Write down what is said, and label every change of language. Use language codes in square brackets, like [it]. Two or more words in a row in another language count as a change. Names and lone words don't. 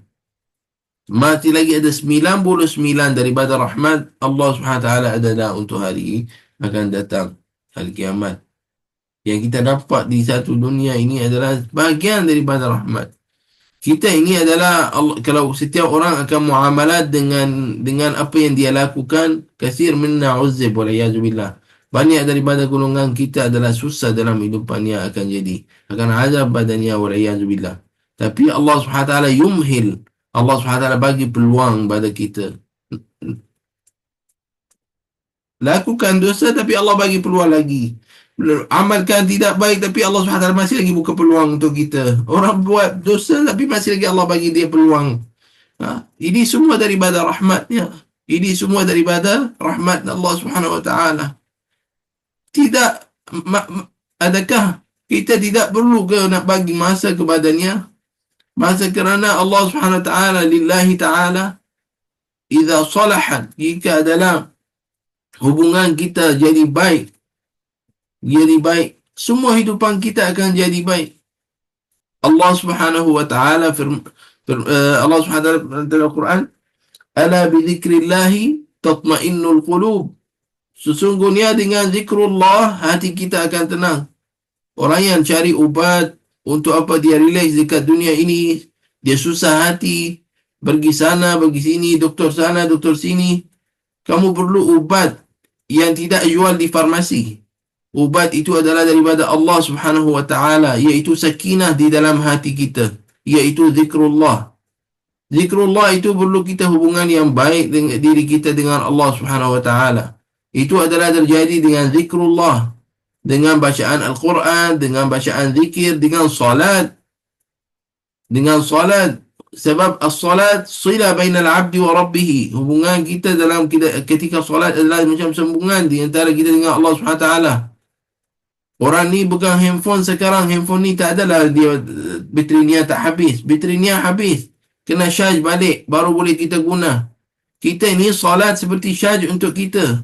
[ms] Masih lagi ada 99 daripada rahmat [ar] الله سبحانه وتعالى [ms] adalah untuk hari akan datang, hari kiamat. Yang kita dapat di satu dunia ini adalah bahagian daripada rahmat. Kita ini adalah kalau setiap orang akan muamalat dengan apa yang dia lakukan, [ar] كثير منا عذب والعياذ بالله. [ms] Banyak daripada golongan kita adalah susah dalam hidupan yang akan jadi. Akan azab badannya [ar] والعياذ بالله. Tapi الله سبحانه وتعالى يمهل. الله سبحانه وتعالى [ms] bagi peluang pada kita. Lakukan dosa tapi Allah bagi peluang lagi. Amalkan tidak baik tapi Allah SWT masih lagi buka peluang untuk kita. Orang buat dosa tapi masih lagi Allah bagi dia peluang. Ini semua daripada rahmatnya. Ini semua daripada rahmat [ar] الله سبحانه وتعالى. [ms] Tidak, adakah kita tidak perlu ke nak bagi masa kepadanya? Masa kerana [ar] الله سبحانه وتعالى لله تعالى إذا صلحت, [ms] jika adalah hubungan kita jadi baik, semua hidupan kita akan jadi baik. [ar] الله سبحانه وتعالى الله سبحانه وتعالى [ms] dalam Al-Quran, [ar] ألا بذكر الله تطمئن القلوب. [ms] Sesungguhnya dengan zikrullah hati kita akan tenang. Orang yang cari ubat untuk apa dia relax dekat dunia ini, dia susah hati, pergi sana, pergi sini, doktor sana, doktor sini. Kamu perlu ubat yang tidak jual di farmasi. Ubat itu adalah daripada [ar] الله سبحانه وتعالى, [ms] iaitu sakinah di dalam hati kita, iaitu zikrullah. Zikrullah itu perlu kita hubungan yang baik dengan diri kita dengan [ar] الله سبحانه وتعالى. [ms] Itu adalah terjadi dengan zikrullah, dengan bacaan Al-Quran, dengan bacaan zikir, dengan salat. Dengan salat. [ar] Sebab الصلاة صلة بين العبد وربه. [ms] Hubungan kita dalam ketika salat adalah macam sambungan di antara kita dengan [ar] الله سبحانه وتعالى. [ms] Orang ni pegang handphone sekarang, handphone ni tak adalah dia baterinya tak habis. Baterinya habis. Kena charge balik, baru boleh kita guna. Kita ni salat seperti charge untuk kita.